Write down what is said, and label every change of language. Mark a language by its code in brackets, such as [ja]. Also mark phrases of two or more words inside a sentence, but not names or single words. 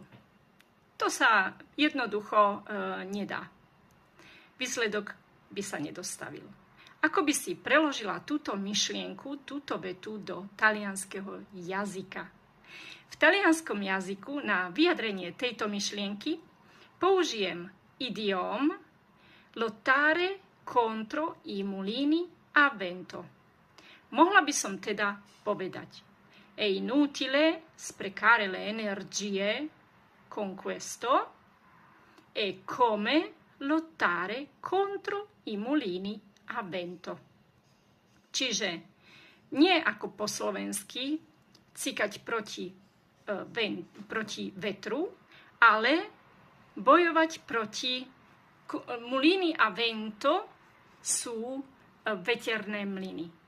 [sk] To sa jednoducho nedá. Výsledok by sa nedostavil. Ako by si preložila túto myšlienku, túto vetu do talianskeho jazyka? V talianskom jazyku na vyjadrenie tejto myšlienky použijem idiom [it] lottare contro i mulini a vento. [sk] Mohla by som teda povedať: [it] è inutile sprecare le energie con questo, è come lottare contro i mulini a vento. [sk] Čiže nie ako po slovensky cikať proti vetru, ale bojovať proti [it] mulini a vento [sk] sú veterné mlyny.